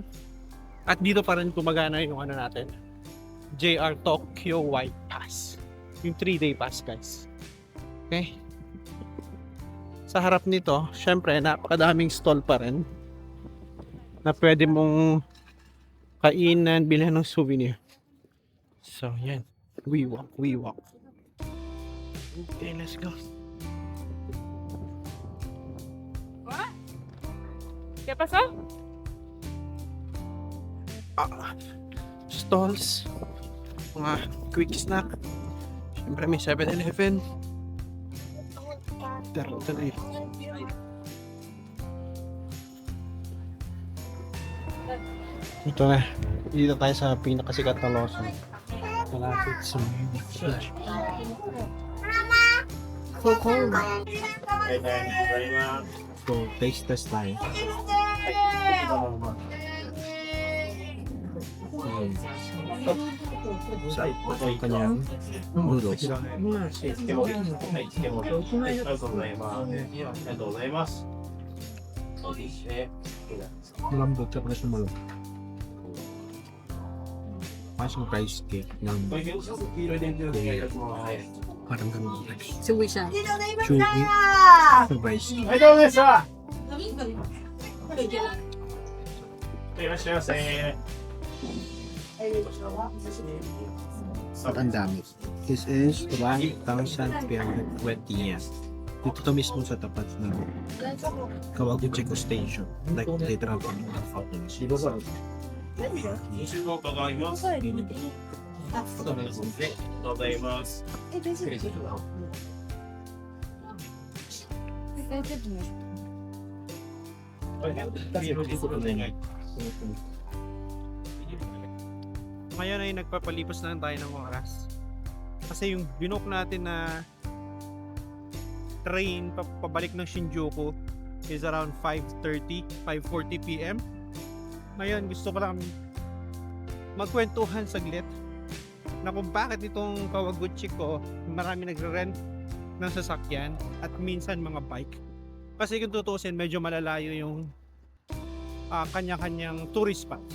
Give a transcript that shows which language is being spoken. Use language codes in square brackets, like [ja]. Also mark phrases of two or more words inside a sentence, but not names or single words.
[tl] At dito pa rin kumagana yung ano natin, JR Tokyo White Pass. Yung 3-day pass, guys. Okay? Sa harap nito, syempre, napakadaming stall pa rin na pwede mong kainan, bilhin ng souvenir. So, yan. [en] We walk. Okay, let's go. [es] ¿Qué pasó? [tl] Stalls, mga [en] quick snack. [tl] Siyempre may 7-Eleven. Pero ito na yun. Ito na. Dito tayo sa pinakasikat na Lawson. Malapit sa Fuji. [en] So cold. [tl] So, taste test tayo. Sa kanyang noodles. [ja] ありがとうございます。そうですね。 [tl] Malambot siya pala sa malambot. Masang [en] rice cake [tl] ng parang ganun rice. Suwi siya. [en] Chewy rice cake. [ja] はい、どうもでした。いらっしゃいませ。 [tl] At ang dami. [en] This is 1,320 yen. [tl] Dito to mismo sa tapat ng Kawaguchiko Station. [en] Like literal from the fountain. [ja] ご注文伺います。ありがとうございます。 [tl] Ngayon ay nagpapalipas na lang tayo ng oras. Kasi yung binook natin na train pabalik ng Shinjuku [en] is around 5:40 p.m. [tl] Ngayon gusto ko lang magkwentuhan saglit na kung bakit itong Kawaguchiko marami nagre-rent ng sasakyan at minsan mga bike. Kasi kung tutusin medyo malalayo yung kanya-kanyang [en] tourist spot.